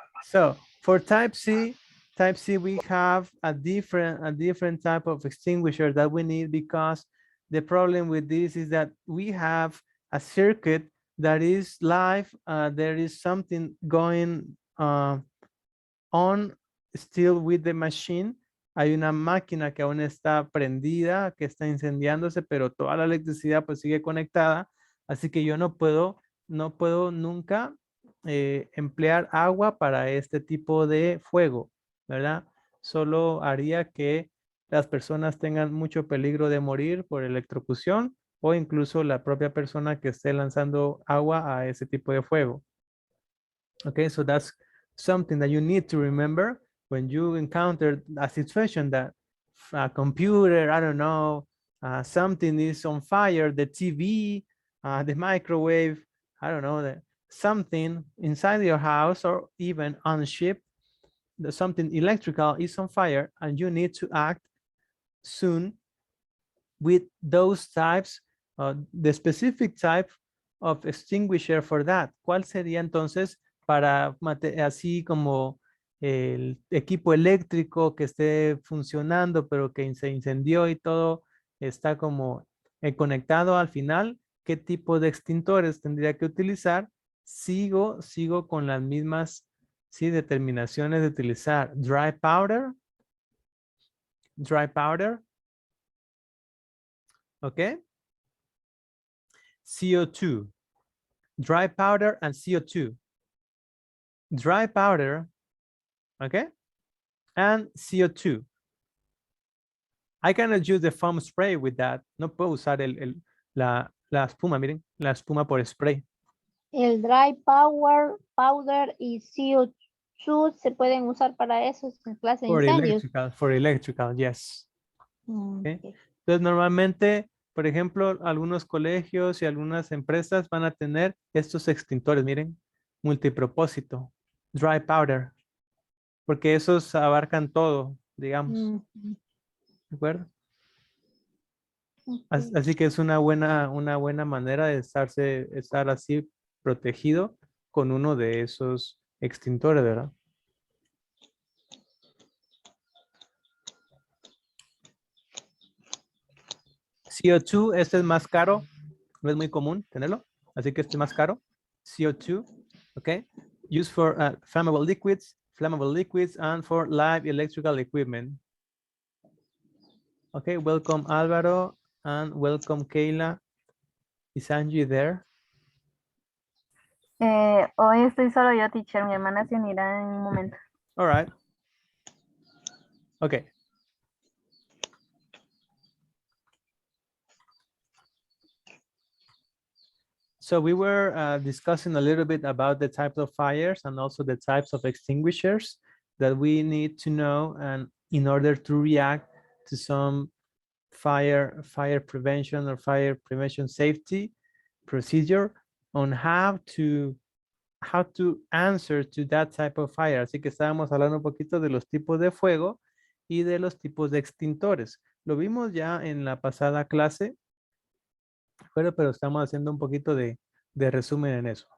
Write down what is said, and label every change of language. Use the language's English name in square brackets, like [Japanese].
[English] So for type C, we have a different type of extinguisher that we need, because the problem with this is that we have a circuit that is live. There is something going on still with the machine. [Spanish] Hay una máquina que aún está prendida, que está incendiándose, pero toda la electricidad pues sigue conectada. Así que yo no puedo nunca emplear agua para este tipo de fuego, ¿verdad? Solo haría que las personas tengan mucho peligro de morir por electrocución, o incluso la propia persona que esté lanzando agua a ese tipo de fuego. [English] Okay, so that's something that you need to remember when you encounter a situation that a computer, I don't know, something is on fire, the TV, the microwave, I don't know, something inside your house or even on ship, something electrical is on fire, and you need to act soon with those types, the specific type of extinguisher for that. [Spanish] ¿Cuál sería entonces para así como el equipo eléctrico que esté funcionando pero que se incendió y todo está como conectado al final? ¿Qué tipo de extintores tendría que utilizar? Sigo con las mismas, sí, determinaciones de utilizar dry powder, okay, CO2, dry powder and CO2. [English] Dry powder, okay, and CO2. I cannot use the foam spray with that. [Spanish] No puedo usar la espuma, miren, la espuma por spray. El dry powder y CO2 se pueden usar para eso en clase de incendios. [English] For electrical, yes. Okay. Okay. [Spanish] Entonces, normalmente, por ejemplo, algunos colegios y algunas empresas van a tener estos extintores, miren, multipropósito, dry powder, porque esos abarcan todo, digamos. ¿De acuerdo? [English] Okay. [Spanish] Así que es una buena manera de estar así protegido con uno de esos extintores, ¿verdad? CO2, este es más caro, no es muy común tenerlo, así que este es más caro. [English] CO2, okay, used for flammable liquids, and for live electrical equipment. Okay, welcome Álvaro, and welcome Kayla. Is Angie there? [Spanish] Hoy estoy solo yo, teacher. Mi hermana se unirá en un momento. [English] All right. Okay. So we were discussing a little bit about the types of fires and also the types of extinguishers that we need to know, and in order to react to some fire prevention or fire prevention safety procedure on how to answer to that type of fire. [Spanish] Así que estábamos hablando un poquito de los tipos de fuego y de los tipos de extintores. Lo vimos ya en la pasada clase, pero estamos haciendo un poquito de resumen en eso.